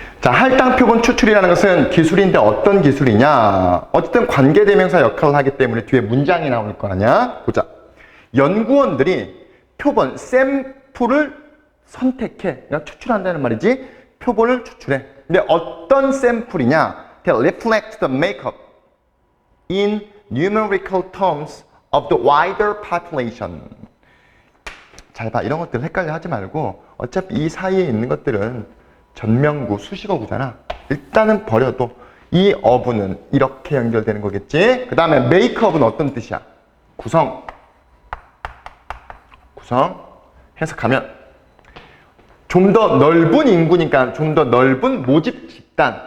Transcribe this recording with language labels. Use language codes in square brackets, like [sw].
[ko] 자, 할당 표본 추출이라는 것은 기술인데 어떤 기술이냐? 어쨌든 관계대명사 역할을 하기 때문에 뒤에 문장이 나올 거 아니야? 보자. 연구원들이 표본, 샘플을 선택해. 그러니까 추출한다는 말이지. 표본을 추출해. 근데 어떤 샘플이냐? [en] That reflects the makeup in numerical terms of the wider population. [ko] 잘 봐. 이런 것들 헷갈려 하지 말고 어차피 이 사이에 있는 것들은 전명구, 수식어구잖아. 일단은 버려도 이 어부는 이렇게 연결되는 거겠지. 그 다음에 메이크업은 어떤 뜻이야? 구성. 구성. 해석하면 좀 더 넓은 인구니까 좀 더 넓은 모집 집단.